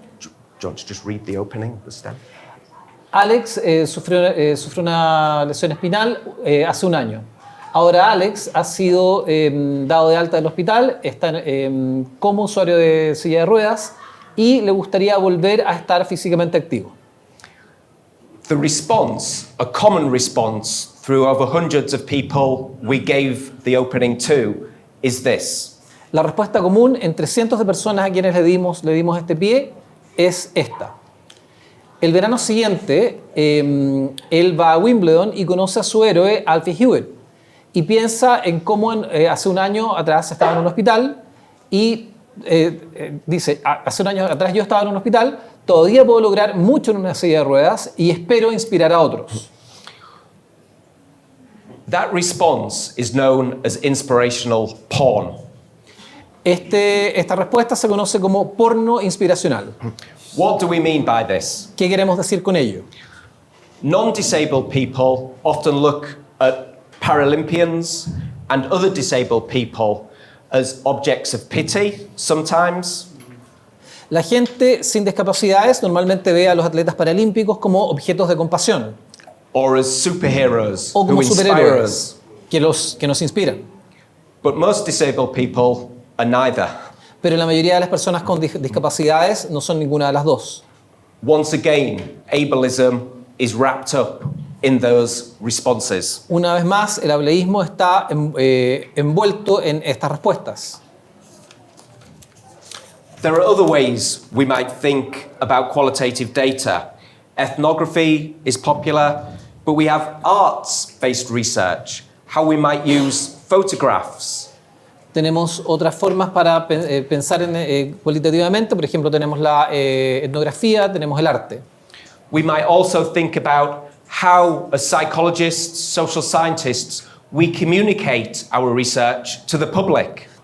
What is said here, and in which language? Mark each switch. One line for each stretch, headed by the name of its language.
English: Do you want to just read the opening, the stem?
Spanish: Alex sufrió una lesión espinal hace un año. Ahora Alex ha sido dado de alta del hospital, está como usuario de silla de ruedas y le gustaría volver a estar físicamente activo.
English: The response, a common response through over hundreds of people we gave the opening to, is this.
Spanish: La respuesta común entre cientos de personas a quienes le dimos este pie es esta. El verano siguiente, él va a Wimbledon y conoce a su héroe, Alfie Hewitt, y piensa en cómo hace un año atrás estaba en un hospital y dice, hace un año atrás yo estaba en un hospital, todavía puedo lograr mucho en una silla de ruedas y espero inspirar a otros.
English: That response is known as inspirational porn.
Spanish: Esta respuesta se conoce como porno inspiracional.
English: What do we mean by this?
Spanish: ¿Qué queremos decir con ello?
English: Non-disabled people often look at Paralympians and other disabled people as objects of pity sometimes.
Spanish: La gente sin discapacidades normalmente ve a los atletas paralímpicos como objetos de compasión
English: Or as superheroes
Spanish: o
English: who
Spanish: como
English: inspire
Spanish: superhéroes
English: us.
Spanish: que nos inspiran.
English: But most disabled people are neither.
Spanish: Pero la mayoría de las personas con discapacidades no son ninguna de las dos.
English: Once again, ableism is wrapped up in those responses.
Spanish: Una vez más, el ableísmo está envuelto en estas respuestas.
English: There are other ways we might think about qualitative data. Ethnography is popular, but we have arts-based research, how we might use photographs.
Spanish: Tenemos otras formas para pensar cualitativamente, por ejemplo, tenemos la etnografía, tenemos el arte.
English: We might also think about how, as psychologists, social scientists, we communicate our research to the public.